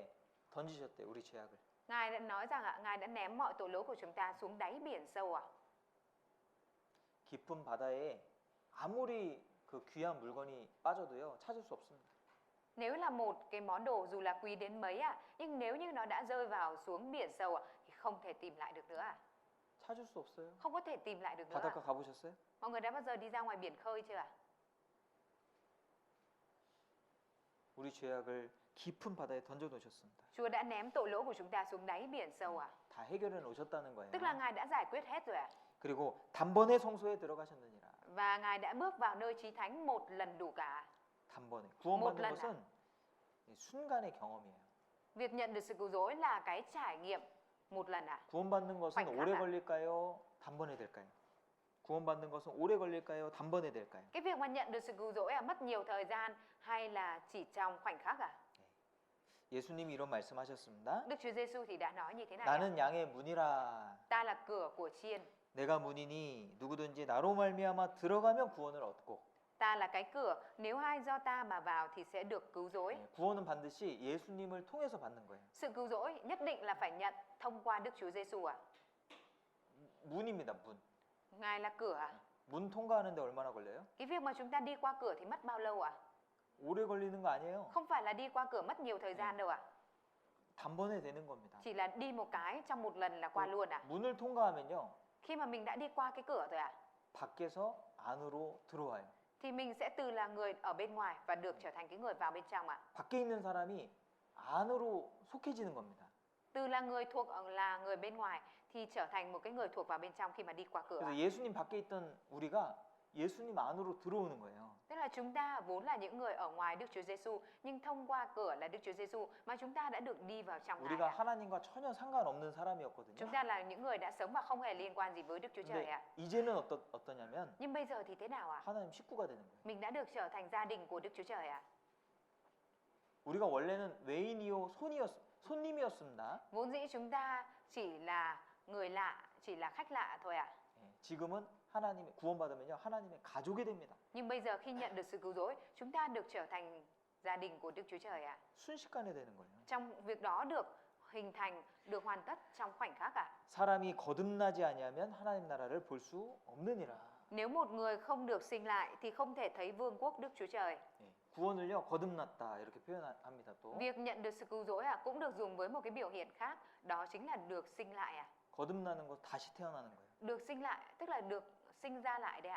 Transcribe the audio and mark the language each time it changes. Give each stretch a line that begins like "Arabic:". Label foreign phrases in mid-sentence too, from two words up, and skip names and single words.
Korean: 깊은 바다에 던지셨대요. 우리 죄악을.
Vietnamese: Ngài đã nói rằng Ngài đã ném mọi tội lỗi của chúng ta xuống đáy biển sâu ạ.
Korean: 깊은 바다에 아무리 그 귀한 물건이 빠져도요 찾을 수 없습니다.
Vietnamese: Nếu là một cái món đồ dù là quý đến mấy ạ, nhưng nếu như nó đã rơi vào xuống biển sâu ạ, thì không thể tìm lại được nữa ạ.
Korean: 찾을 수 없어요.
Vietnamese: Không có thể tìm lại được nữa
Korean: 바닷가
Vietnamese: ạ.
Korean: 가보셨어요?
Vietnamese: Mọi người đã bao giờ đi ra ngoài biển khơi chưa ạ?
Korean: 우리 죄악을 깊은 바다에 던져 놓으셨습니다.
Vietnamese: Chúa đã ném tội lỗi của chúng ta xuống đáy biển sâu ạ.
Korean: 다 해결해 놓으셨다는 거예요.
Vietnamese: Tức là Ngài đã giải quyết hết rồi ạ.
Korean: 그리고 단번에 성소에 들어가셨느니라.
Vietnamese: Và Ngài đã bước vào nơi chí thánh một lần đủ cả.
Korean: 단번에
Vietnamese: một
Korean: 구원받는
Vietnamese: lần
Korean: 것은 순간의 경험이에요.
Vietnamese: Việc nhận được sự cứu rỗi là cái trải nghiệm một lần ạ.
Korean: 구원받는 것은
Vietnamese: khoảnh khắc
Korean: 오래
Vietnamese: ạ.
Korean: 걸릴까요? 단번에 될까요? 구원받는 것은 오래 걸릴까요? 단번에 될까요?
Vietnamese: Cái việc mà nhận được sự cứu rỗi là mất nhiều thời gian hay là chỉ trong khoảnh khắc ạ?
Korean: 예수님이 이런 말씀하셨습니다.
Vietnamese: Đức Chúa Giêsu thì đã nói như thế này ạ.
Korean: 나는 양의 문이라.
Vietnamese: Ta là cửa của chiên.
Korean: 내가 문이니 누구든지 나로 말미암아 들어가면 구원을 얻고.
Vietnamese: Ta là cái cửa, nếu ai do ta mà vào thì sẽ được cứu rỗi.
Korean: 구원은 반드시 예수님을 통해서 받는 거예요.
Vietnamese: Sự cứu rỗi nhất định là phải nhận thông qua Đức Chúa Giêsu ạ.
Korean: 문입니다. 문.
Vietnamese: Ngài là cửa ạ.
Korean: 문 통과하는데 얼마나 걸려요?
Vietnamese: Cái việc mà chúng ta đi qua cửa thì mất bao lâu ạ?
Korean: 오래 걸리는 거 아니에요.
Vietnamese: Không phải là đi qua cửa mất nhiều thời gian đâu ạ.
Korean: 단번에 되는 겁니다.
Vietnamese: Chỉ là đi một cái trong một lần là qua luôn ạ.
Korean: 문을 통과하면요.
Vietnamese: Khi mà mình đã đi qua cái cửa rồi ạ,
Korean: 밖에서 안으로 들어와요.
Vietnamese: thì mình sẽ từ là người ở bên ngoài và được trở thành cái người vào bên trong ạ.
Korean: 밖에 있는 사람이 안으로 속해지는 겁니다.
Vietnamese: Từ là người thuộc là người bên ngoài thì trở thành một cái người thuộc vào bên trong khi mà đi qua cửa.
Korean: 그래서 예수님 밖에 있던 우리가 예수님 안으로 들어오는 거예요.
Vietnamese: Tức là chúng ta vốn là những người ở ngoài Đức Chúa Giêsu, nhưng thông qua cửa là Đức Chúa Giêsu mà chúng ta đã được đi vào trong Ngài
Korean: 우리가
Vietnamese: ạ.
Korean: 하나님과 전혀 상관없는 사람이었거든요.
Vietnamese: Chúng ta là những người đã sống và không hề liên quan gì với Đức Chúa Trời
Korean: 근데
Vietnamese: ạ.
Korean: 이제는 어떠냐면
Vietnamese: Nhưng bây giờ thì thế nào ạ?
Korean: 하나님 식구가 되는 거예요.
Vietnamese: Mình đã được trở thành gia đình của Đức Chúa Trời ạ.
Korean: 우리가 원래는 외인이요 손님이었습니다.
Vietnamese: Vốn dĩ chúng ta chỉ là người lạ, chỉ là khách lạ thôi ạ.
Korean: 지금은 하나님의 구원받으면요 하나님의 가족이 됩니다.
Vietnamese: Nhưng bây giờ khi nhận được sự cứu rỗi, chúng ta được trở thành gia đình của Đức Chúa Trời ạ.
Korean: 순식간에 되는 거예요.
Vietnamese: Trong việc đó được hình thành, được hoàn tất trong khoảnh khắc ạ.
Korean: 사람이 거듭나지 아니하면 하나님 나라를 볼 수 없느니라.
Vietnamese: Nếu một người không được sinh lại thì không thể thấy vương quốc Đức Chúa Trời.
Korean: 구원을요 거듭났다 이렇게 표현합니다 또.
Vietnamese: Việc nhận được sự cứu rỗi cũng được dùng với một cái biểu hiện khác, đó chính là được sinh lại ạ.
Korean: 거듭나는 거 다시 태어나는 거예요.
Vietnamese: Được sinh lại tức là được sinh ra lại đấy ạ.